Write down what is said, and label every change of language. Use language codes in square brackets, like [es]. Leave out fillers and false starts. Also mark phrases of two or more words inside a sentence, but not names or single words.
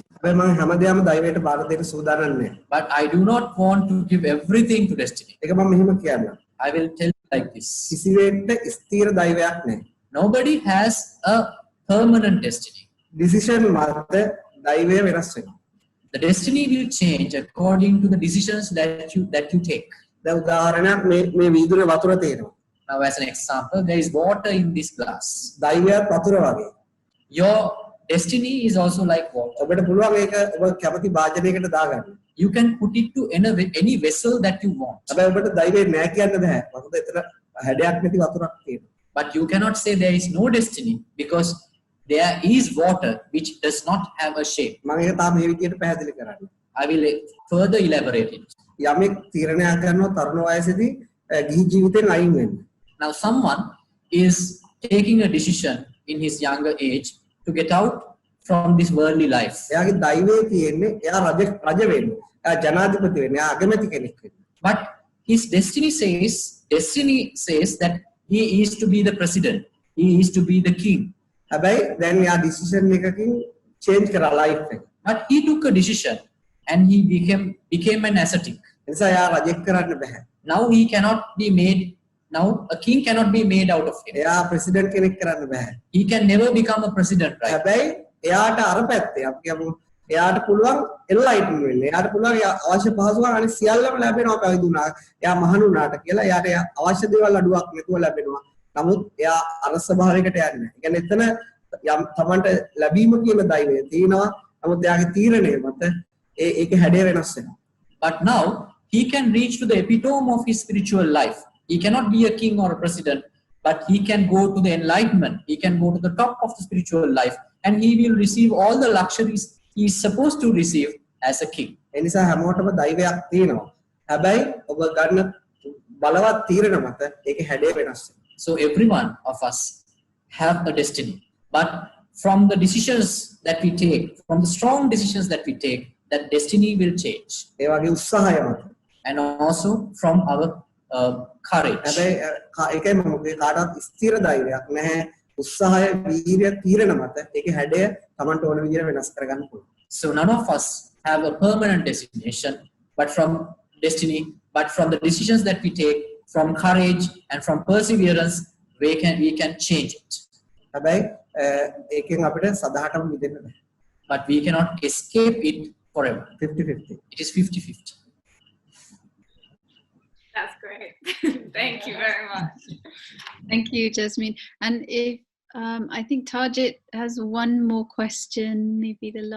[en] But I do not want to give everything to destiny. I will tell you like this. Nobody has a permanent destiny. The destiny will change according to the decisions that you take. [si] දැන් උදාහරණයක් මේ වීදුරේ වතුර තියෙනවා. [en] Now as an example, there is water in this glass. [si] දෛවයත් වතුර වගේ. [en] Your destiny is also like water. [si] ඔබට පුළුවන් ඒක ඔබ කැමති වාදනයකට දාගන්න. [en] You can put it to any vessel that you want. [si] හැබැයි ඔබට දෛවය නෑ කියන්න බෑ. මොකද එතන හැඩයක් නැති වතුරක් තියෙනවා. [en] But you cannot say there is no destiny because there is water which does not have a shape. [si] මම ඒක තාම මේ විදියට පැහැදිලි කරන්න. [en] I will further elaborate it. [si] යමෙක් තීරණයක් ගන්නවා තරුණ වයසේදී ගිහි ජීවිතෙන් අයින් වෙන්න. [en] Now someone is taking a decision in his younger age to get out from this worldly life. [si] එයාගේ දෛවයේ තියෙන්නේ එයා රජ වෙන්න. එයා ජනාධිපති වෙන්න. එයා අගමැති කෙනෙක් වෙන්න. [en] But his destiny says that he is to be the president. He is to be the king. [si] හැබැයි දැන් එයා decision එකකින් change කරා life එක. [en] But he took a decision and he became an ascetic. [si] එනිසා එයා රජෙක් කරන්න බෑ. [en] Now he cannot be made. Now a king cannot be made out of him. [si] එයා president කෙනෙක් කරන්න බෑ. [en] He can never become a president, right? [si] හැබැයි එයාට අර පැත්තේ අපි කියමු එයාට පුළුවන් enlighten වෙන්න. එයාට පුළුවන් අවශ්‍ය පහසුකම් අනිත් සියල්ලම ලැබෙනවා පැවිදි වුණා. එයා මහණු වුණාට කියලා එයාට අවශ්‍ය දේවල් අඩුවක් නැතුව ලැබෙනවා. නමුත් එයා අර ස්වභාවයකට යන්නේ නැහැ. ඒ කියන්නේ එතන යම් තමන්ට ලැබීම කියන දෛවය තියෙනවා. නමුත් එයාගේ තීරණය මත ඒකේ හැඩය වෙනස් වෙනවා. [en] But now he can reach to the epitome of his spiritual life. He cannot be a king or a president, but he can go to the enlightenment. He can go to the top of the spiritual life, and he will receive all the luxuries he is supposed to receive as a king. [si] එනිසා හැමෝටම දෛවයක් තියෙනවා. හැබැයි ඔබ ගන්න බලවත් තීරණ මත ඒකේ හැඩය වෙනස් වෙනවා. [en] So every one of us have a destiny, but from the decisions that we take, from the strong decisions that we take, that destiny will change. [si] ඒ වගේ උත්සාහය මත. [en] And also from our courage. [si] හැබැයි ඒකයි මම කාටවත් ස්ථිර ධෛර්යයක් නැහැ. උත්සාහය වීර්ය තීරණ මත ඒකේ හැඩය Tamanට ඕන විදිහට වෙනස් කරගන්න පුළුවන්. [en] So none of us have a permanent destination, but from destiny, but from the decisions that we take, from courage and from perseverance, we can change it. [si] හැබැයි ඒකෙන් අපිට සදාටම මිදෙන්න බෑ. [en] But we cannot escape it forever. 50-50. It is 50-50. That's great. Thank you very much. Thank you, Jasmine. And if I think Tajit has one more question, maybe the last.